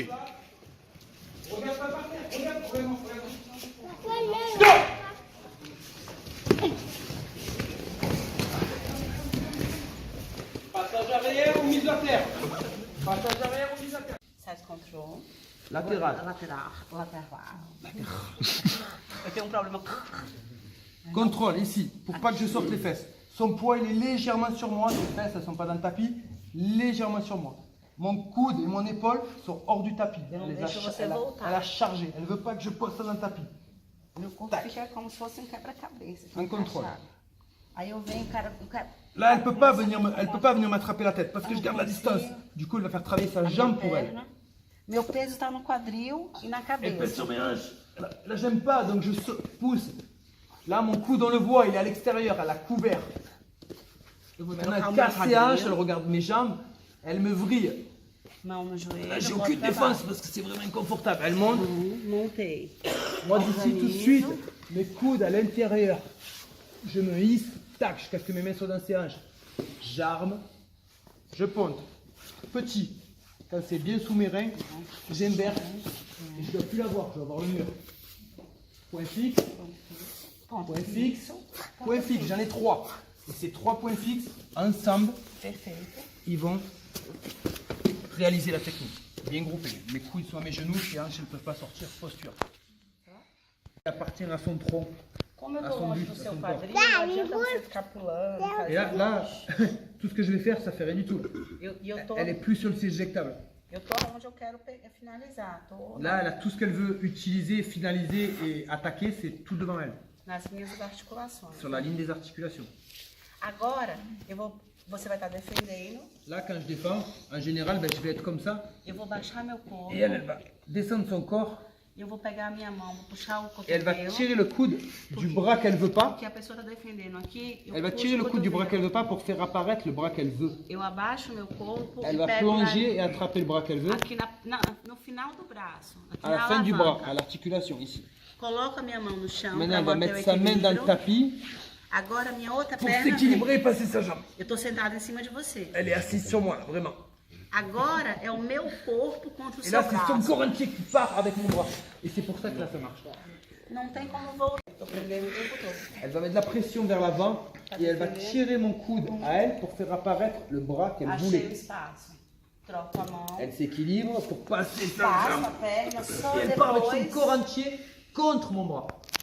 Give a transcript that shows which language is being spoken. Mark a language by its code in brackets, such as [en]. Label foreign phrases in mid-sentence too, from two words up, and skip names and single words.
[fr] Regarde pas par terre. Regarde, regarde. Passage arrière ou mise à terre. Passage arrière ou mise à terre. [en] Side control. [fr] Latéral. [pt] Lateral. Eu tenho problema. [fr] Contrôle ici, pour pas que je sorte les fesses. Son poids il est légèrement sur moi, ses fesses elles sont pas dans le tapis, légèrement sur moi. Mon coude et mon épaule sont hors du tapis. Elle a chargé, elle veut pas que je pose ça dans le tapis. [pt] Meu corpo fica como se fosse quebra-cabeça. [fr] Un contrôle. [pt] Aí eu venho, cara. [fr] Là elle peut pas venir m'attraper la tête parce que je garde la distance. Du coup elle va faire travailler sa jambe pour elle. [pt] Meu peso está no quadril e na [fr] Elle pèse [pt] cabeça. [fr] sur mes hanches. Là j'aime pas donc je pousse. Là mon coude on le voit, il est à l'extérieur, elle a couvert. Maintenant elle casse ses hanches, elle regarde mes jambes, elle me vrille. [pt] Mão no joelho. [fr] Là j'ai [pt] boto [fr] aucune [pt] pra [fr] défense [pt] baixo. [fr] parce que c'est vraiment inconfortable. Elle monte. [pt] Montei. [fr] Moi d'ici tout de suite, mes coudes à l'intérieur. Je me hisse, tac, jusqu'à ce que mes mains soient dans ses hanches. J'arme, je ponte. Petit. Quand c'est bien sous mes reins, j'inverse. Et je ne dois plus l'avoir, je dois avoir le mur. Point fixe, point fixe, point fixe. J'en ai 3. Et ces 3 points fixes, ensemble, [pt] Perfeito. [fr] ils vont réaliser la technique. Bien groupés. Mes coudes sont à mes genoux, ses hanches ne peuvent pas sortir. Posture. Il appartient à son tronc. [pt] Como eu [fr] À [pt] tô [fr] son [pt] longe [fr] buste, [pt] do [fr] à [pt] seu [fr] son [pt] quadril, [fr] corps. [pt] não adianta você ficar pulando. [fr] Et là, tout ce que je vais faire, ça fait rien du tout. [pt] Eu tô [fr] Elle est plus sur le siège éjectable. [pt] onde eu quero finalizar. Tô [fr] Là, elle a tout ce qu'elle veut utiliser, finaliser et attaquer, c'est tout devant elle, [pt] nas minhas articulações. [fr] sur la ligne des articulations. [pt] Agora, você vai estar defendendo. [fr] Là, quand je défends, en général, je vais être comme ça. [pt] Eu vou baixar meu corpo. [fr] Et elle va descendre son corps [pt] Eu vou pegar a minha mão, vou puxar o [fr] Et elle va [pt] cotovelo. [fr] tirer le coude du bras qu'elle veut pas. [pt] Que a pessoa está defendendo aqui. Eu [fr] Elle va [pt] puxo [fr] tirer [pt] o [fr] le coude du bras [pt] cotovelo. [fr] qu'elle veut pas pour faire apparaître le bras qu'elle veut. [pt] Eu abaixo meu corpo [fr] Elle [pt] e [fr] va [pt] pego [fr] plonger et attraper le bras qu'elle veut [pt] aqui no final do braço. Aqui [fr] à la [pt] na [fr] fin du bras, [pt] alavanca. [fr] à l'articulation ici. [pt] Coloco a minha mão no chão [fr] Maintenant, [pt] para [fr] elle va [pt] manter o [fr] mettre sa main dans le [pt] equilíbrio. [fr] tapis [pt] Agora, minha outra [fr] pour [pt] perna [fr] s'équilibrer et [pt] vem. [fr] passer sa jambe. [pt] Eu estou sentada em cima de você. [fr] Elle est assise sur moi, là, vraiment. [pt] Agora é o meu corpo contra o [fr] Et [pt] seu [fr] là, c'est son [pt] braço. [fr] corps entier qui part avec mon bras. Et c'est pour ça que là, ça marche. [pt] Não tem como voltar. Estou prendendo o tempo todo. [fr] Elle va mettre de la pression vers l'avant et elle va tirer mon coude à elle pour faire apparaître le bras qu'elle [pt] Achei o [fr] voulait. [pt] espaço. Troco a mão. [fr] Elle s'équilibre pour passer sa [pt] Passo [fr] jambe. [pt] a perna, só [fr] Et elle part avec son [pt] depois. [fr] corps entier contre mon bras.